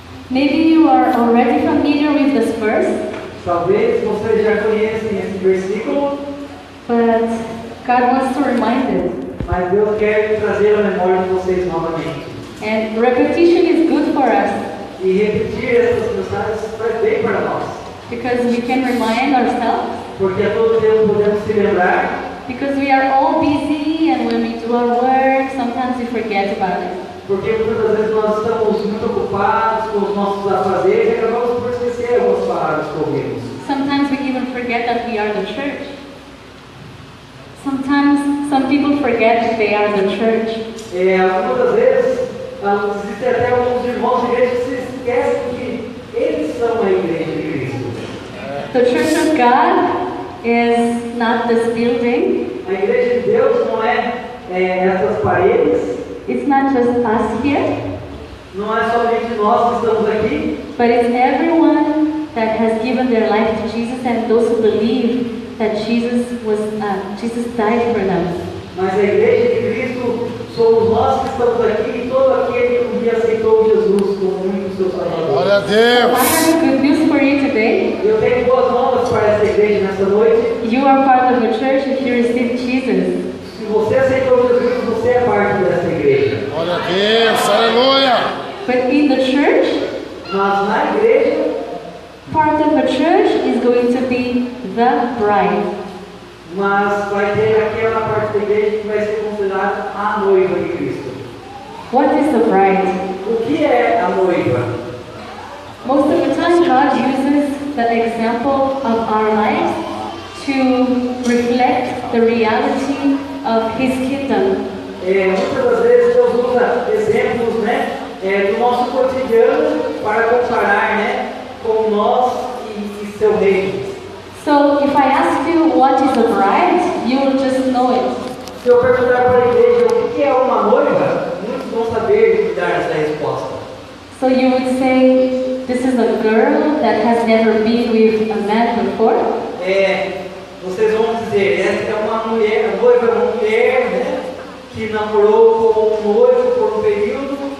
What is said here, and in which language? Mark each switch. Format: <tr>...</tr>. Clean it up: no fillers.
<en>Maybe you are already familiar with this verse,</en> <pt>Talvez vocês já conhecem esse versículo,</pt> <en>but God wants to remind it.</en> <pt>mas Deus quer trazer a memória de vocês novamente.</pt> <en>And repetition is good for us</en> <pt>E repetir essas mensagens faz bem para nós,</pt> <en>because we can remind ourselves,</en> <pt>porque a todo tempo podemos se lembrar,</pt> <en>because we are all busy and when we do our work, sometimes we forget about it.</en> <pt>porque muitas vezes nós estamos muito ocupados com os nossos afazeres e acabamos por esquecer algumas palavras que ouvimos.</pt> <en>Sometimes we even forget that we are the church. Sometimes some people forget that they are the church.</en> <pt>Muitas vezes existem até alguns irmãos de igreja que se esquecem que eles são a igreja de Cristo.</pt> <en>The church of God is not this building.</en> <pt>A igreja de Deus não é essas paredes,</pt> <en>It's not just us here,</en> <pt>não é somente nós que estamos aqui,</pt> <en>but it's everyone that has given their life to Jesus and those who believe that Jesus died for them.</en> <pt>mas a igreja de Cristo somos nós que estamos aqui e todo aquele que um dia aceitou Jesus como único seu Salvador. Glória a</pt> <en>So</en> <pt>Deus.</pt> <en>I have good news for you today.</en> <pt>Eu tenho boas novas para essa igreja nessa noite.</pt> <en>You are part of the church if you receive Jesus.</en> <pt>Se você aceitou Jesus, você é parte dessa igreja. Glória a Deus. Aleluia.</pt> <en>But in the church,</en> <pt>Mas na igreja,</pt> <en>part of the church is going to be the bride.</en> <pt>mas vai ter aquela parte da igreja que vai ser considerada a noiva de Cristo.</pt> <en>What is the bride?</en> <pt>O que é a noiva?</pt> <en>Most of the time, God uses the example of our lives to reflect the reality of His kingdom.</en> <pt>Muitas das vezes Deus usa exemplos, do nosso cotidiano para comparar, com nós e seu reino.</pt> <en>So, if I ask you what is a bride, you will just know it.</en> <pt>Se eu perguntar para a igreja o que é uma noiva, muitos vão saber dar essa resposta.</pt> <en>So you would say, this is a girl that has never been with a man before.</en> <pt>Vocês vão dizer, essa é uma mulher, a noiva é uma mulher, que namorou com um noivo por um período.</pt>